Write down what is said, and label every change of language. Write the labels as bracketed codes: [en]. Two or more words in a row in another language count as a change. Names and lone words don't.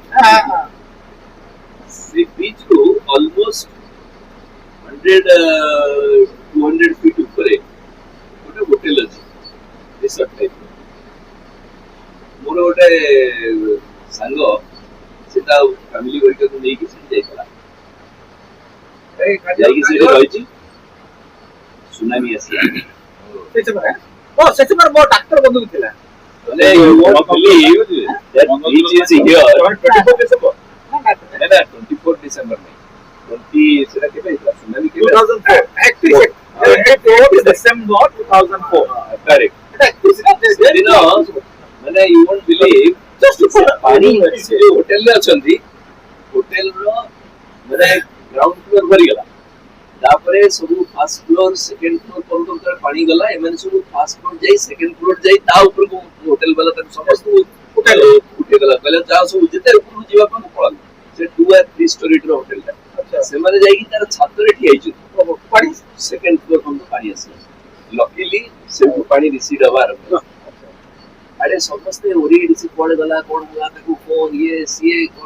[or] ସେ ବିଚ୍ କୁ ଅଲମୋଷ୍ଟ 100-200 ଫିଟ୍ ଉପରେ ଗୋଟେ ହୋଟେଲ ଅଛି [en] resort type [or] ମୋର ଗୋଟେ ସାଙ୍ଗ ସେଟା ଫ୍ୟାମିଲି ଘରିକାକୁ ନେଇକି ସେଠି ଯାଇଥିଲା ଯାଇକି ସେଠି ରହିଛି ସୁନାମି ଆସିଲା ସେଥିପାଇଁ ମୋ ଡାକ୍ତର ବନ୍ଧୁ ଥିଲା ମାନେ [en] you won't believe that beach is here [or] 24 ଡିସେମ୍ବର ନା 24 ଡିସେମ୍ବର ନାହିଁ 20 ସେଟା କେବେ ହେଇଥିଲା ସୁନାମି କେବେ 2004 December 2004 correct ସେଦିନ ମାନେ [en] you won't believe [or] ପାଣି ସେ ଯୋଉ ହୋଟେଲରେ ଅଛନ୍ତି ହୋଟେଲର ମାନେ [en] ground floor [or] ଭରିଗଲା ତାପରେ ସବୁ [en] first floor second [or] ଫ୍ଲୋର ପର୍ଯ୍ୟନ୍ତ ପାଣି ଗଲା ଏମାନେ ସବୁ [en] first floor [or] ଯାଇ [en] second floor [or] ଯାଇ ତା ଉପରକୁ ହୋଟେଲ ବାଲା ତାକୁ ସମସ୍ତଙ୍କୁ ଉଠେଇଦେଲା କହିଲା ଯାହା ସବୁ ଯେତେ ଉପରକୁ ଯିବା ପାଇଁ ପଳାନ୍ତୁ ସେ 2 or 3 ଷ୍ଟୋରିର ହୋଟେଲଟା ସେମାନେ ଯାଇକି ତାର ଛାତରେ ଠିଆ ହେଇଛନ୍ତି ପାଣି [en] second floor [or] ପର୍ଯ୍ୟନ୍ତ ପାଣି ଆସିଲା ଲକିଲି ସେଠୁ ପାଣି ରିସିଡ୍ ହବା ଆରମ୍ଭ ହେଲା ଆରେ ସମସ୍ତେ ଓରିଏ ରିସିଡ୍ କୁଆଡେ ଗଲା କଣ ହେଲା ତାକୁ ଫୋନ ଇଏ ସିଏ କଣ